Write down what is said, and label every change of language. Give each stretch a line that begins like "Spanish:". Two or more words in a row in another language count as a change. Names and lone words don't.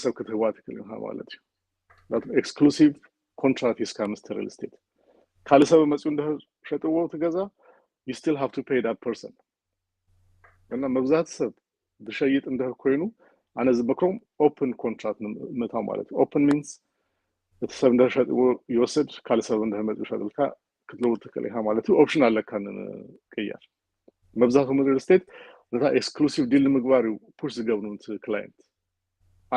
Tigrinya: ሰብ ክትህባ ትክእል ኢኻ ማለት እዩ ናቱ
English: exclusive contract
Tigrinya: ሂስካ ምስቲ
English: real estate
Tigrinya: ካልእ ሰብ መፅኡ እንድሕር ሸጥዎ ትገዛ
English: you still have to pay that person
Tigrinya: እና መብዛሕትኡ ሰብ ዝሸይጥ እንድሕር ኮይኑ ኣነ ዝመክሮም
English: open contract
Tigrinya: ምእታው ማለት እዩ
English: open means
Tigrinya: እቲ ሰብ እንድሕር ሸጥዎ ይወስድ ካልእ ሰብ እንድሕር መፅኡ ሸጥልካ ክትለውጥ ትክእል ኢኻ ማለት እዩ ኦፕሽን ኣለካ ንቅያር መብዛሕትኦም
English: real estate
Tigrinya: ነታ
English: exclusive deal
Tigrinya: ንምግባር እዩ ፑሽ ዝገብሩ ነቲ ክላይንት ኣነ